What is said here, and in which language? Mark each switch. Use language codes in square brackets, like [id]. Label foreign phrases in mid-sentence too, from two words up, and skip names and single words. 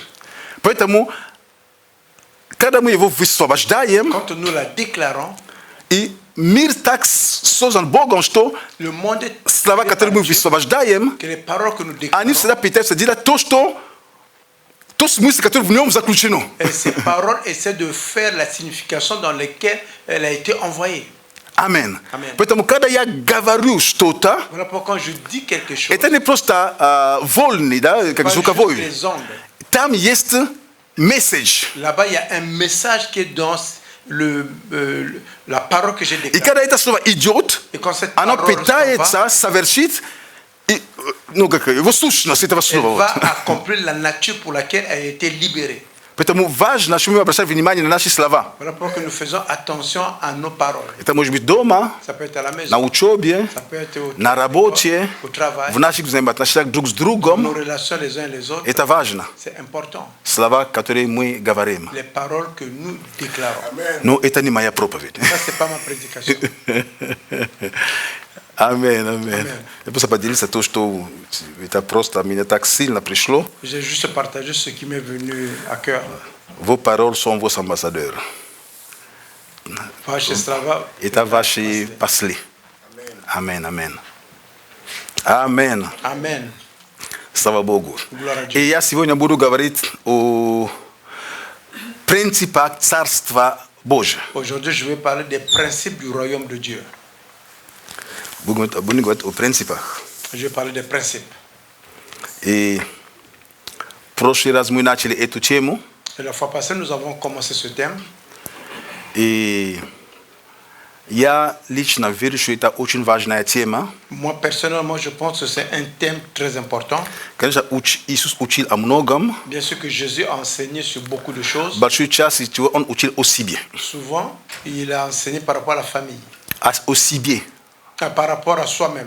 [ru] Поэтому, когда мы его высвобождаем, [fr] Quand nous la déclarons, [ru] и мир так создан Богом, что [fr] le monde est [ru] слова, которые мы высвобождаем, [fr] que les paroles que nous [ru] они [fr] déclarons, [ru] всегда пытаются делать то смысл, который в нем заключено. [fr] et ces paroles essaient de faire la signification dans laquelle elle a été envoyée. [ru] Аминь. [fr] Amen. [ru] Поэтому, когда я говорю что-то, [fr] Voilà pourquoi je dis quelque chose. [ru] это не просто вольный, да, как [fr] Pas [ru] звуковой. [fr] juste les ondes. [ru] Там есть месседж. [fr] Là-bas, il y a un message qui est dans la parole que j'ai [ru] И [fr] déclarée. [ru] когда это слово идет, [fr] Et quand cette [ru] оно [fr] parole [ru] пытается совершить его сущность этого [fr] elle [ru] слова. [fr] va [ru] Вот. [fr] accomplir la nature pour laquelle elle a été libérée. [ru] Поэтому важно, чтобы мы обращали внимание на наши слова. [fr] Voilà pourquoi nous faisons attention à nos paroles. [ru] Это может быть дома, [fr] Ça peut être à la [ru] на [fr] maison, [ru] учебе, [fr] ça peut être [ru] на работе, [fr] au travail, [ru] в наших взаимоотношениях друг с [fr] nos [ru] другом. [fr] relations les uns et les autres. [ru] Это важно. [fr] C'est important. [ru] Слова, которые мы говорим. [fr] Les paroles que nous déclarons. Amen. [ru] Но это не моя проповедь. [fr] Ça, c'est pas ma prédication. [ru] Аминь, аминь. Я просто поделился то, что это просто меня так сильно пришло. [fr] J'ai juste partagé ce qui m'est venu à cœur. Vos paroles sont vos ambassadeurs. [ru] Ваши слова. Это ваши пасли. Аминь, аминь. Аминь. [fr] Amen. [ru] Слава Богу. [fr] Gloire à [ru] И [fr] Dieu. [ru] я сегодня буду говорить о принципах Царства Божьего. [fr] Aujourd'hui, je vais parler des principes du royaume de Dieu. [ru] Будем говорить о принципах. [fr] Je vais parler des principes. [ru] И в прошлый раз мы начали эту тему. [fr] Et la fois passée, nous avons commencé ce thème. [ru] И я лично верю, что это очень важная тема. [fr] Moi, personnellement, je pense que c'est un thème très important. [ru] Конечно, Иисус учил о многом. [fr] Bien sûr que Jésus a enseigné sur beaucoup de choses. [ru] Большую часть он учил о себе. [fr] Souvent, il a enseigné par rapport à la famille, [ru] О себе. [fr] par rapport à soi-même.